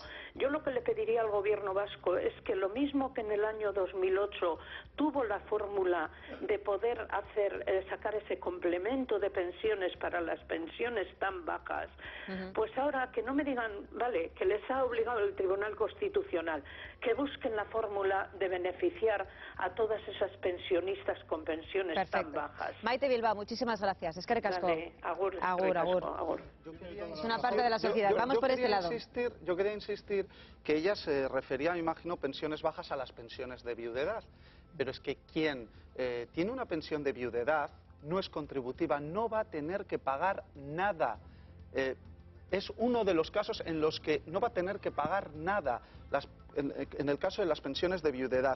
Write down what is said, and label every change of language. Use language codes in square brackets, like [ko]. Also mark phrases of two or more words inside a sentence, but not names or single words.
[es] Yo lo que le pediría al gobierno vasco es que lo mismo que en el año 2008 tuvo la fórmula de poder sacar ese complemento de pensiones para las pensiones tan bajas, pues ahora que no me digan, vale, que les ha obligado el Tribunal Constitucional, que busquen la fórmula de beneficiar a todas esas pensionistas con pensiones tan bajas. Maite Bilbao, muchísimas gracias. [eu] Eskerrik asko. [es] Vale, agur. Agur. Es una parte de la sociedad. Vamos por este lado. Yo quería insistir que ella se refería, me imagino, pensiones bajas a las pensiones de viudedad. Pero es que quien tiene una pensión de viudedad no es contributiva, no va a tener que pagar nada. Es uno de los casos en los que no va a tener que pagar nada, en el caso de las pensiones de viudedad.